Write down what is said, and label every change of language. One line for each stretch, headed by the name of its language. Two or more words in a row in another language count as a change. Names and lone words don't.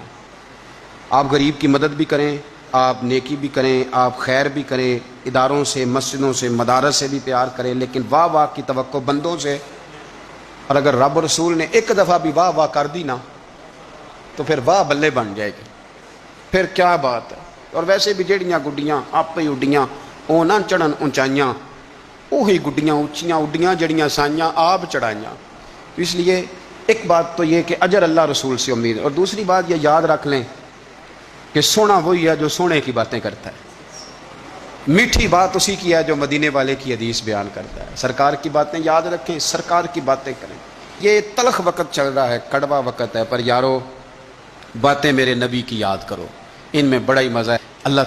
Urdu: آپ غریب کی مدد بھی کریں، آپ نیکی بھی کریں، آپ خیر بھی کریں، اداروں سے، مسجدوں سے، مدارس سے بھی پیار کریں، لیکن واہ واہ کی توقع بندوں سے، اور اگر رب رسول نے ایک دفعہ بھی واہ واہ کر دی نا تو پھر واہ بلے بن جائے گی، پھر کیا بات ہے۔ اور ویسے بھی
Punjabi: جیڑیاں گڈیاں آپ ہی اڈیاں وہ نہ چڑھن اونچائیاں، وہی گڈیاں اونچیاں اڈیاں جڑیاں سائیاں آپ چڑھائیاں۔
Urdu: اس لیے ایک بات تو یہ کہ اجر اللہ رسول سے امید ہے، اور دوسری بات یہ یاد رکھ لیں کہ سونا وہی ہے جو سونے کی باتیں کرتا ہے، میٹھی بات اسی کی ہے جو مدینے والے کی حدیث بیان کرتا ہے۔ سرکار کی باتیں یاد رکھیں، سرکار کی باتیں کریں۔ یہ تلخ وقت چل رہا ہے، کڑوا وقت ہے، پر یارو باتیں میرے نبی کی یاد کرو، ان میں بڑا ہی مزہ ہے۔